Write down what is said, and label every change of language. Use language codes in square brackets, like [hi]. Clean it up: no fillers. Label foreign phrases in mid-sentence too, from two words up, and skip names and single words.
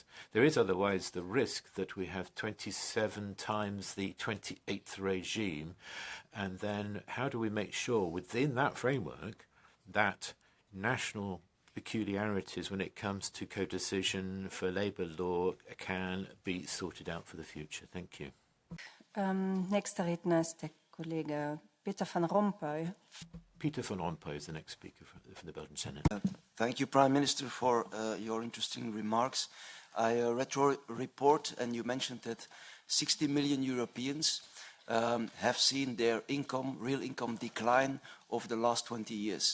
[en] There is otherwise the risk that we have 27 times the 28th regime, and then how do we make sure within that framework that national peculiarities when it comes to co-decision for labour law can be sorted out for the future? Thank you. [de] Nächster Redner ist der Kollege Peter van Rompuy. [en] Peter van Rompuy is the next speaker from the Belgian Senate. Thank you, Prime Minister, for your interesting remarks. I read your report and you mentioned that 60 million Europeans have seen their income, real income, decline over the last 20 years.